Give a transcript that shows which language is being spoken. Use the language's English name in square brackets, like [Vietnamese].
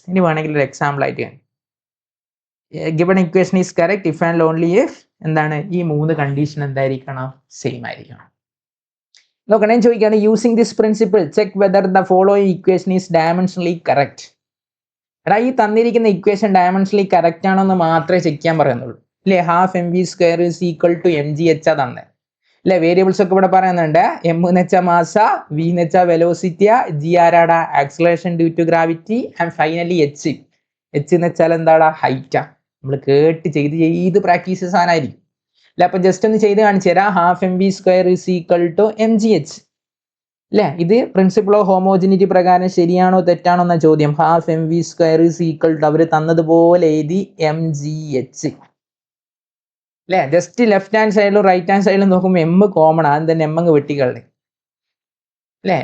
[Malayalam] ഇനി വേണമെങ്കിൽ ഒരു എക്സാമ്പിൾ ആയിട്ട് [English] given equation is correct if and only if [Malayalam] എന്താണ്, ഈ മൂന്ന് കണ്ടീഷൻ എന്തായിരിക്കണം, സെയിം ആയിരിക്കണം. നോക്കണേ, ചോദിക്കുകയാണ് [English] Using this principle check whether the following equation is dimensionally correct. [Malayalam] എടാ ഈ തന്നിരിക്കുന്ന ഇക്വേഷൻ ഡയമെൻഷനലി കറക്റ്റ് ആണോ എന്ന് മാത്രമേ ചെക്ക് ചെയ്യാൻ പറയുന്നുള്ളൂ അല്ലേ. [English] half MV square is equal to mgh [Malayalam] തന്നെ അല്ലെ. വേരിയബിൾസ് ഒക്കെ ഇവിടെ പറയുന്നുണ്ട്, M എന്ന് വെച്ചാൽ മാസ, V എന്ന് വെച്ചാൽ വെലോസിറ്റി, G ആരാടാ acceleration due to gravity, and finally H എന്ന് വെച്ചാൽ എന്താടാ, ഹൈറ്റാ. നമ്മൾ കേട്ട് ചെയ്ത് പ്രാക്ടീസ് സാധനമായിരിക്കും അല്ലെ. അപ്പം ജസ്റ്റ് ഒന്ന് ചെയ്ത് കാണിച്ചു തരാം. [English] half MV square is equal to mgh [Malayalam] അല്ലേ. ഇത് പ്രിൻസിപ്പിൾ ഓഫ് ഹോമോജിനിറ്റി പ്രകാരം ശരിയാണോ തെറ്റാണോ എന്ന ചോദ്യം. [English] half MV square is equal to [Malayalam] അവർ തന്നതുപോലെ എഴുതി [English] mgh [Malayalam] അല്ലേ. ജസ്റ്റ് ലെഫ്റ്റ് ഹാൻഡ് സൈഡിലും റൈറ്റ് ഹാൻഡ് സൈഡിലും നോക്കുമ്പോൾ M കോമൺ ആണ്, തന്നെ M അങ്ങ് വെട്ടിക്കളി അല്ലേ.